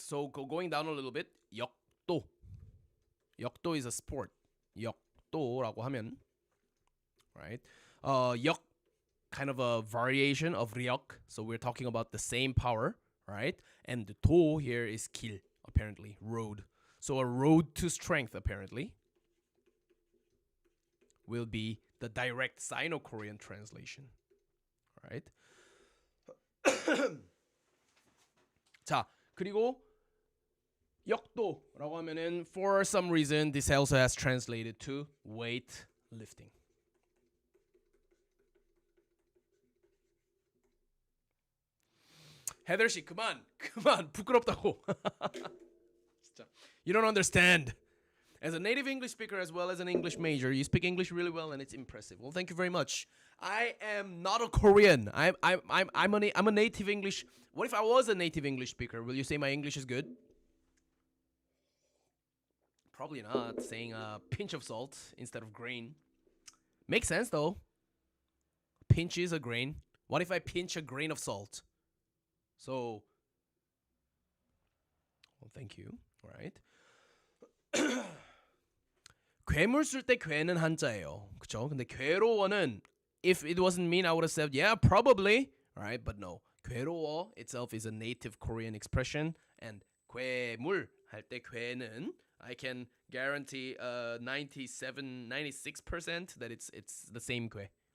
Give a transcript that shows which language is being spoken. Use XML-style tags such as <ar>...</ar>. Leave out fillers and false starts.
<en>So going down a little bit, 역도. 역도 is a sport.</en> <ko>역도라고 하면, right?</ko> <en>역, kind of a variation of 력. So we're talking about the same power, right? And the 도 here is 길, apparently, road. So a road to strength, apparently, will be the direct Sino-Korean translation, right?</en> <ko>자, 그리고 역도라고 하면은</ko> <en>for some reason this also has translated to weight lifting.</en> <ko>헤더 씨 그만 부끄럽다고. 진짜.</ko> <en>You don't understand. As a native English speaker as well as an English major, you speak English really well, and it's impressive. Well, thank you very much. I am not a Korean. I'm a native English. What if I was a native English speaker? Will you say my English is good? Probably not. Saying a pinch of salt instead of grain makes sense though. Pinch is a grain. What if I pinch a grain of salt? So, well, thank you. All right.</en> <ko>괴물 쓸 때 괴는 한자예요. 그쵸? 근데 괴로워는</ko> <en>if it wasn't mean I would have said yeah, probably. Right? But no. 괴로워 itself is a native Korean expression and</en> <ko>괴물 할 때 괴는</ko> <en>I can guarantee 97 96% that it's the same 괴.</en>